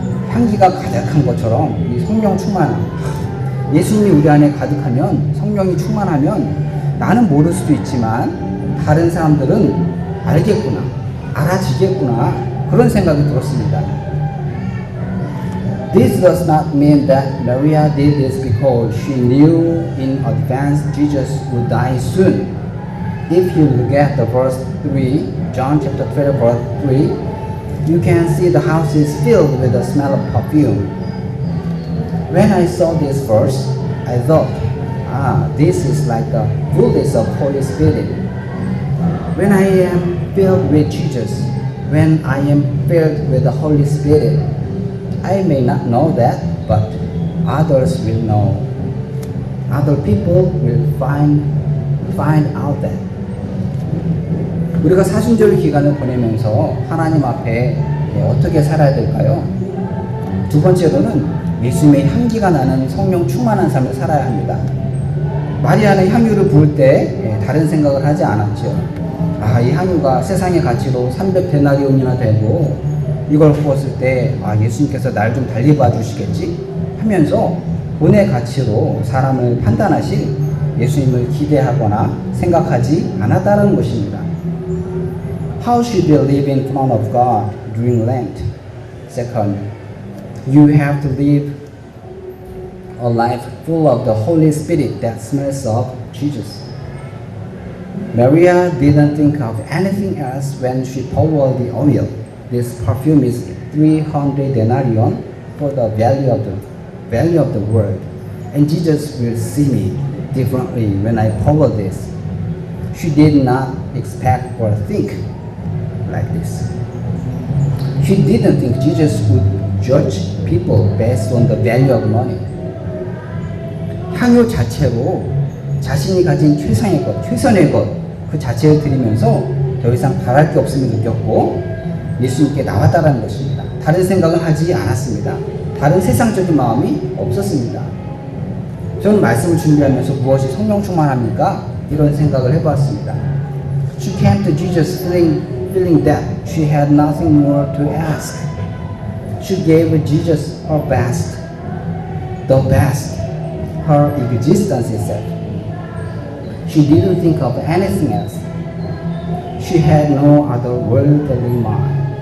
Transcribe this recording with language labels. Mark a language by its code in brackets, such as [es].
[ko] 향기가 가득한 것처럼 이 성령 충만함, 예수님이 우리 안에 가득하면, 성령이 충만하면 나는 모를 수도 있지만 다른 사람들은 알겠구나, 알아지겠구나 그런 생각이 들었습니다. [en] This does not mean that Maria did this because she knew in advance Jesus would die soon. If you look at the verse 3, John chapter 12 verse 3, you can see the house is filled with the smell of perfume. When I saw this verse, I thought, this is like the fullness of Holy Spirit. When I am filled with Jesus, when I am filled with the Holy Spirit, I may not know that, but others will know. Other people will find out that. [ko] 우리가 사순절 기간을 보내면서 하나님 앞에 어떻게 살아야 될까요? 두 번째로는 예수님의 향기가 나는 성령 충만한 삶을 살아야 합니다. 마리아는 향유를 부을 때 다른 생각을 하지 않았죠. 이 향유가 세상의 가치로 300데나리온이나 되고 이걸 부었을 때 예수님께서 날 좀 달리 봐주시겠지 하면서 돈의 가치로 사람을 판단하실 예수님을 기대하거나 생각하지 않았다는 것입니다. [en] How should you live in front of God during Lent? Second, you have to live a life full of the Holy Spirit that smells of Jesus. Maria didn't think of anything else when she poured the oil. This perfume is 300 denarion for the value of the world, and Jesus will see me differently when I pour this. She did not expect or think like this. She didn't think Jesus would judge people based on the value of money. [ko] 향유 자체로 자신이 가진 최상의 것, 최선의 것, 그 자체를 드리면서 더 이상 바랄 게 없음을 느꼈고 예수님께 나왔다라는 것입니다. 다른 생각은 하지 않았습니다. 다른 세상적인 마음이 없었습니다. 저는 말씀을 준비하면서 무엇이 성령 충만합니까? 이런 생각을 해보았습니다. [en] She came to Jesus feeling that she had nothing more to ask. She gave Jesus her best, the best, her existence itself. She didn't think of anything else. She had no other worldly mind.